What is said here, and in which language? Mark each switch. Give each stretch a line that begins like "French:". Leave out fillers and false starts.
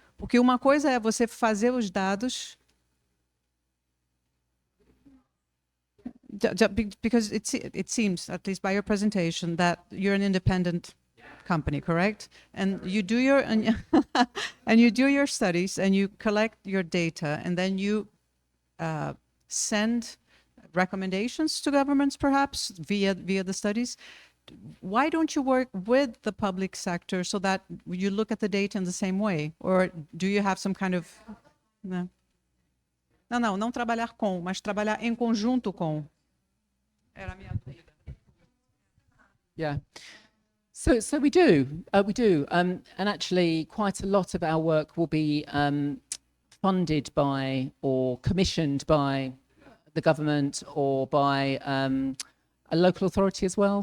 Portuguese: Porque uma coisa é você fazer os dados...
English: Because it seems, at least by your presentation, that you're an independent company, correct? And you do your and you do your studies and you collect your data and then you send recommendations to governments, perhaps via the studies. Why don't you work with the public sector so that you look at the data in the same way? Or do you have some kind of...
Portuguese: Não trabalhar com, mas trabalhar em conjunto com. Era a minha dúvida.
English: Yeah. So we do, and actually quite a lot of our work will be funded by or commissioned by the government or by a local authority as well.